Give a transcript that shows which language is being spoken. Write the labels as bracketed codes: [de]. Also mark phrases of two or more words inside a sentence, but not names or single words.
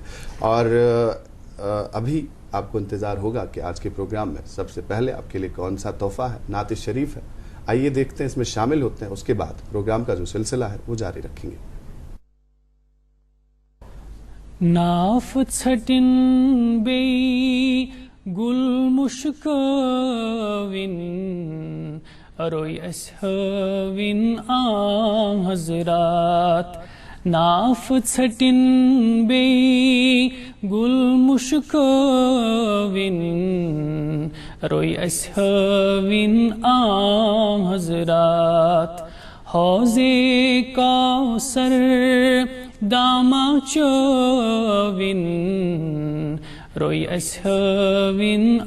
[ur] اور ابھی آپ کو انتظار ہوگا کہ آج کے پروگرام میں سب سے پہلے آپ کے لیے کون سا تحفہ ہے، نعت شریف ہے. آئیے دیکھتے ہیں، اس میں شامل ہوتے ہیں، اس کے بعد پروگرام کا جو سلسلہ ہے وہ جاری رکھیں گے. [ks] ناف ژھٹن بیٚیہِ گُل مُشکٲوِن روٚے اَسہِ ہٲوِن حضرات ناف ژھٹن بیٚیہِ گُل مُشکٲوِن روٚے اَسہِ ہٲوِن حضرات حوضے کوثر داما چٲوِن روٚے اَسہِ ہٲوِن